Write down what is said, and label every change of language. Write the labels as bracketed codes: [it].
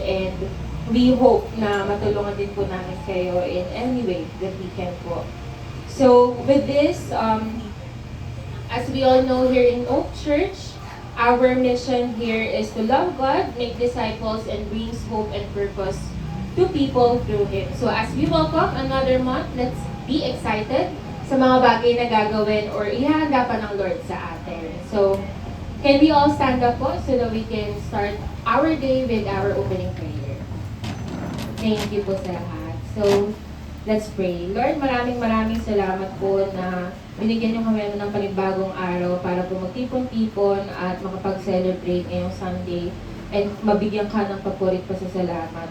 [en] And we hope [tl] na matulungan din po namin kayo [en] in any way that we can po. So, with this, as we all know here in Oak Church, our mission here is to love God, make disciples, and brings hope and purpose to people through Him. So, as we welcome another month, let's be excited [tl] sa mga bagay na gagawin or ihahanda pa ng Lord sa atin. [en] So, can we all stand up po so that we can start our day with our opening prayer? Thank you [tl] po sa lahat. [en] So, let's pray. [tl] Lord, maraming salamat po na binigyan niyo kami ng panibagong araw para po magtipon-tipon at makapag-celebrate ngayong Sunday and mabigyan ka ng papurit pa sa salamat.